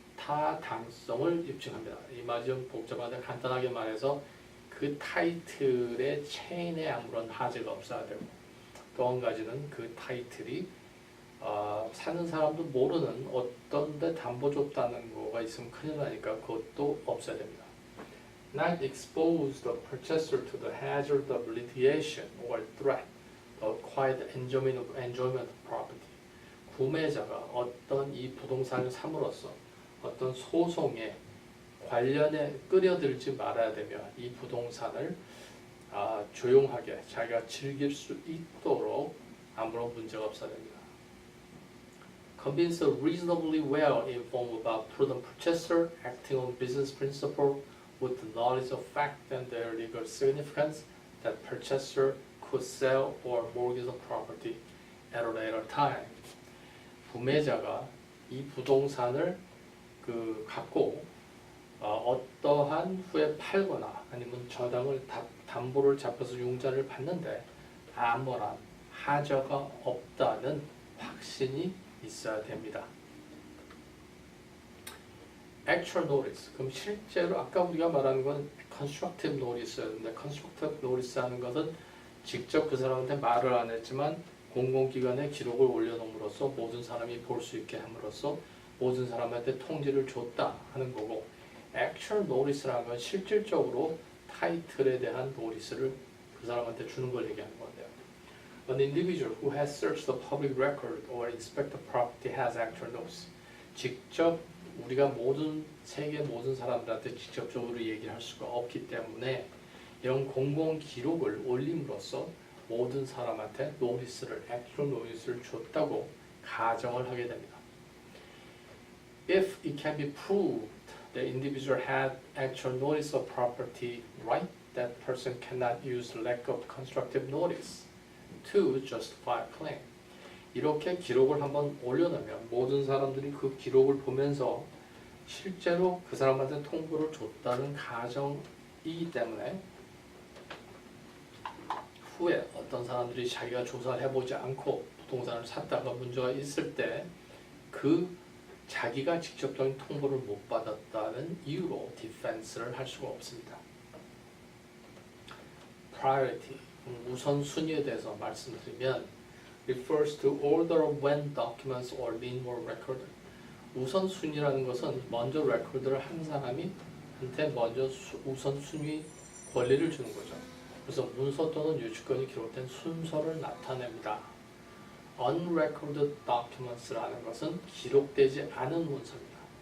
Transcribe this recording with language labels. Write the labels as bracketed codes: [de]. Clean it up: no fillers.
[ko] 타당성을 입증합니다. 이 말이 좀 복잡한데 간단하게 말해서 그 타이틀의 체인에 아무런 하자가 없어야 되고 또 한 가지는 그 타이틀이 사는 사람도 모르는 어떤 데 담보 줬다는 거가 있으면 큰일 나니까 그것도 없어야 됩니다. [en] Not expose the purchaser to the hazard of litigation or threat of quiet enjoyment of property. [ko] 구매자가 어떤 이 부동산을 삼으로써 어떤 소송에 관련해 끌어들지 말아야 되며 이 부동산을 조용하게 자기가 즐길 수 있도록 아무런 문제가 없어야 됩니다. [en] Convince a reasonably well-informed about prudent purchaser acting on business principle with the knowledge of fact and their legal significance that purchaser could sell or mortgage the property at a later time. [ko] 구매자가 이 부동산을 갖고 어떠한 후에 팔거나 아니면 저당을 담보를 잡혀서 융자를 받는데 아무런 하자가 없다는 확신이 있어야 됩니다. [en] Actual notice. [ko] 그럼 실제로 아까 우리가 말하는 건 constructive notice였는데 constructive notice 하는 것은 직접 그 사람한테 말을 안 했지만 공공기관에 기록을 올려놓음으로써 모든 사람이 볼 수 있게 함으로써 모든 사람한테 통지를 줬다 하는 거고 actual notice라는 건 실질적으로 타이틀에 대한 노티스를 그 사람한테 주는 걸 얘기하는 건데요. [en] An individual who has searched the public record or inspected the property has actual notice. [ko] 직접 우리가 세계 모든 사람들한테 직접적으로 얘기를 할 수가 없기 때문에 이런 공공 기록을 올림으로써 모든 사람한테 노티스를, actual notice를 줬다고 가정을 하게 됩니다. [en] If it can be proved the individual had actual notice of property right, that person cannot use lack of constructive notice to justify a claim. [ko] 이렇게 기록을 한번 올려놓으면 모든 사람들이 그 기록을 보면서 실제로 그 사람한테 통보를 줬다는 가정이기 때문에 후에 어떤 사람들이 자기가 조사를 해보지 않고 부동산을 샀다가 문제가 있을 때 그 자기가 직접적인 통보를 못 받았다는 이유로 디펜스를 할 수가 없습니다. [en] Priority, [ko] 우선순위에 대해서 말씀드리면 [en] refers to order of when documents or lien were recorded. [ko] 우선순위라는 것은 먼저 레코드를 한 사람이 한테 먼저 우선순위 권리를 주는 거죠. 그래서 문서 또는 유치권이 기록된 순서를 나타냅니다. Unrecorded documents라는 것은 기록되지 않은 문서입니다.